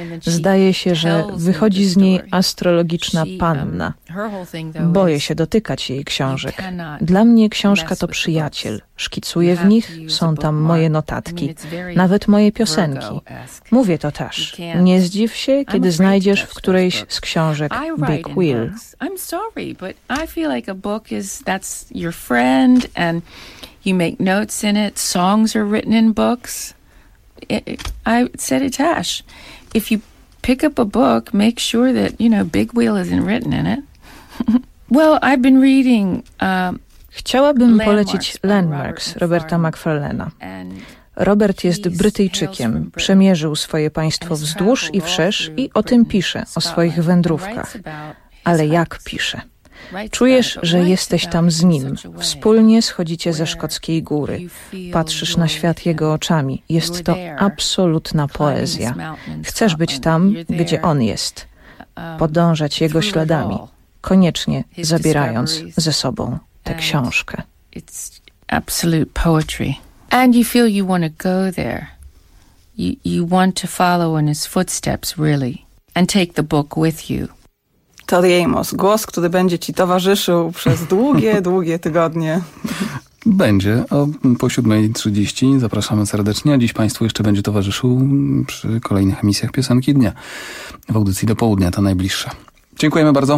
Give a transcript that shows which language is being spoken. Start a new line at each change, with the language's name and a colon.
Polish: Zdaje się, że wychodzi z niej astrologiczna panna. Boję się dotykać jej książek. Dla mnie książka to przyjaciel. Szkicuję w nich, są tam moje notatki, nawet moje piosenki. Mówię to też. Nie zdziw się, kiedy znajdziesz w którejś z książek Big Wheel.
English: I'm sorry, but I feel like a book is that's your friend and you make notes in it. Songs are written in books. I said it, Tash. If you pick up a book, make sure that, you know, Big Wheel isn't written in it. Well, I've been reading
Polish: Chciałabym polecić Landmarks Roberta McFarlane'a. Robert jest Brytyjczykiem, przemierzył swoje państwo wzdłuż i wszerz i o tym pisze, o swoich wędrówkach. Ale jak pisze? Czujesz, że jesteś tam z nim. Wspólnie schodzicie ze szkockiej góry. Patrzysz na świat jego oczami. Jest to absolutna poezja. Chcesz być tam, gdzie on jest. Podążać jego śladami, koniecznie zabierając ze sobą. Książkę.
English: It's absolute poetry. And you feel you want to go there. You want to follow in his footsteps, really. And take the book with you.
Polish: Tori Amos, głos, który będzie ci towarzyszył przez długie, długie tygodnie. Będzie. O po 7:30 zapraszamy serdecznie. Dziś państwu jeszcze będzie towarzyszył przy kolejnych emisjach Piosenki Dnia. W audycji do południa, ta najbliższa. Dziękujemy bardzo.